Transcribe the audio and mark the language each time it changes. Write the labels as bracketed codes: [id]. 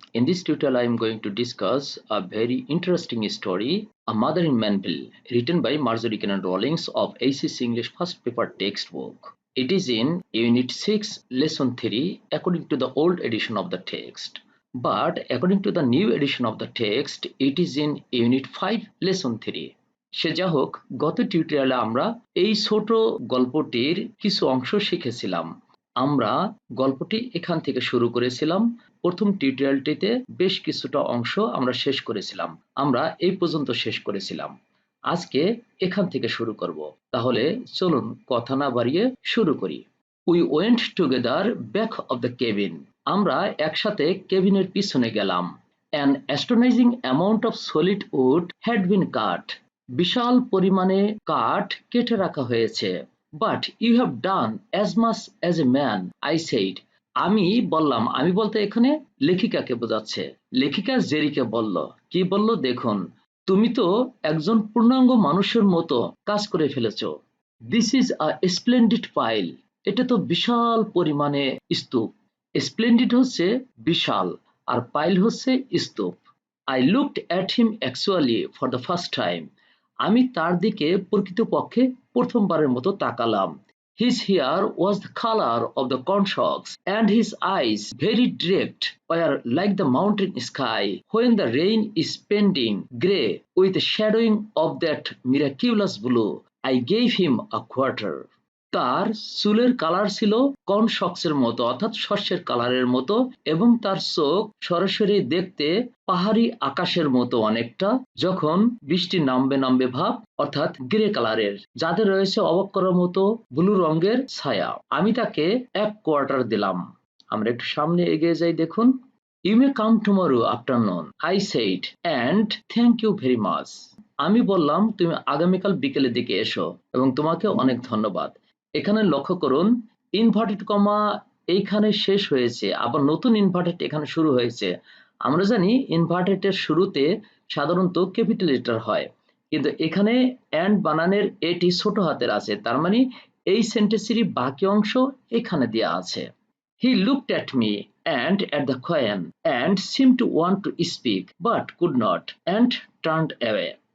[en] In this tutorial, I am going to discuss a very interesting story, A Mother in Manville, written by Marjorie Kennan Rawlings of ACC English First Paper textbook. It is in Unit 6, Lesson 3, according to the old edition of the text. But according to the new edition of the text, it is in Unit 5, Lesson 3. [bn] সে যা হোক, গত টিউটোরিয়ালে আমরা এই ছোট গল্পটির কিছু অংশ শিখেছিলাম। আমরা গল্পটি এখান থেকে শুরু করেছিলাম। প্রথম টিউটোরিয়ালটিতে বেশ কিছুটা অংশ আমরা শেষ করেছিলাম। আমরা এই পর্যন্ত শেষ করেছিলাম। আজকে এখান থেকে শুরু করব। তাহলে চলুন কথা না বাড়িয়ে শুরু করি। [en] We went together back of the cabin. [bn] আমরা একসাথে কেবিনের পিছনে গেলাম। [en] An astonishing amount of solid wood had been cut. [bn] বিশাল পরিমাণে কাঠ কেটে রাখা হয়েছে। [en] But you have done as much as a man, I said. [bn] আমি বললাম, আমি বলতে এখানে লেখিকাকে বোঝাচ্ছে। লেখিকা জেরিকে বলল, কি বলল দেখুন, তুমি তো একজন পূর্ণাঙ্গ মানুষের মতো কাজ করে ফেলেছো। [en] This is a splendid pile. [bn] এটা তো বিশাল পরিমাণে স্তূপ। Splendid হচ্ছে বিশাল আর পাইল হচ্ছে স্তূপ। [en] I looked at him actually for the first time. [bn] আমি তার দিকে প্রকৃতপক্ষে প্রথমবারের মতো তাকালাম। [en] His hair was the color of the cornstalks, and his eyes, very direct, were like the mountain sky when the rain is painting grey with the shadowing of that miraculous blue. I gave him a quarter. [bn] তার চুলের colour ছিল কর্নশক্সের মতো অর্থাৎ শস্যের কালারের মতো এবং তার চোখ সরাসরি দেখতে পাহাড়ি আকাশের মতো অনেকটা যখন বৃষ্টি নামবে নামবে ভাব অর্থাৎ গ্রে কালারের যাদের রয়েছে অবাক করার মতো ব্লু রঙের ছায়া। আমি তাকে এক কোয়ার্টার দিলাম। আমরা একটু সামনে এগিয়ে যাই দেখুন। [en] You may come tomorrow afternoon, I said, and thank you very much. [bn] আমি বললাম তুমি আগামীকাল বিকেলের দিকে এসো এবং তোমাকে অনেক ধন্যবাদ। এখানে লক্ষ্য করুন ইনভার্টেড কমা এইখানে শেষ হয়েছে, আবার নতুন ইনভার্টেড এখানে শুরু হয়েছে। আমরা জানি ইনভার্টেডের শুরুতে সাধারণত ক্যাপিটাল লেটার হয়, কিন্তু এখানে অ্যান্ড বানানের এটি ছোট হাতের আছে, তার মানে এই সেন্টেন্সেরই বাকি অংশ এখানে দেওয়া আছে। [en] He looked at me and at the coin and seemed to want to speak but could not and turned away.